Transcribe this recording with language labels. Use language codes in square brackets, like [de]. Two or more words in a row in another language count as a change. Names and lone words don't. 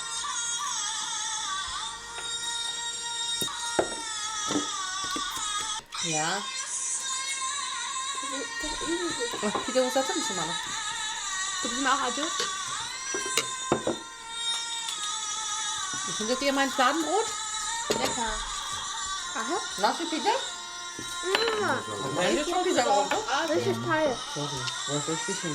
[tr] Ya. Pide uzatır mısın bana? [de] Gibst du mir auch Adios? Findet ihr mein Fladenbrot? Lecker. [tr] Nasıl pide? Bence çok güzel oldu. [de] Richtig toll. Was richtig schön.